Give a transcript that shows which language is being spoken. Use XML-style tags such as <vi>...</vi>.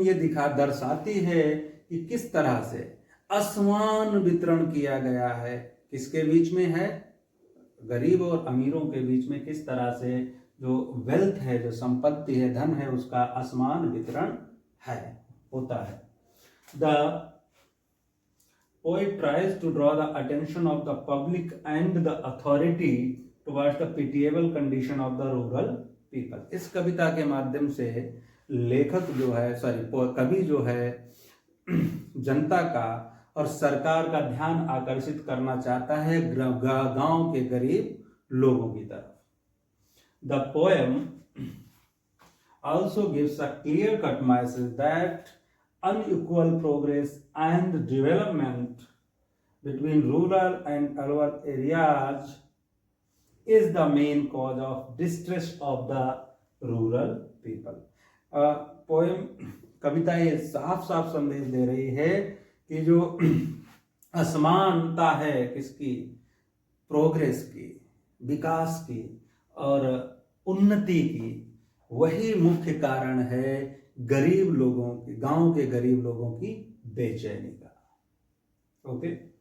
<hi>ये दर्शाती है कि किस तरह से असमान वितरण किया गया है। किसके बीच में है? गरीब और अमीरों के बीच में किस तरह से जो वेल्थ है, जो संपत्ति है, धन है, उसका असमान वितरण होता है।</hi> <en>The poet tries to draw the attention of the public and the authority towards the pitiable condition of the rural people।</en> <hi>इस कविता के माध्यम से लेखक जो है, कवि जो है जनता का और सरकार का ध्यान आकर्षित करना चाहता है गांव के गरीब लोगों की तरफ।</hi> <en>The poem also gives a clear cut message that unequal progress and development between rural and urban areas is the main cause of distress of the rural people।</en> <hi>Poem, कविता ये साफ साफ संदेश दे रही है कि जो असमानता है किसकी? प्रोग्रेस की, विकास की और उन्नति की, वही मुख्य कारण है गरीब लोगों की, गांव के गरीब लोगों की बेचैनी का। ओके।</hi>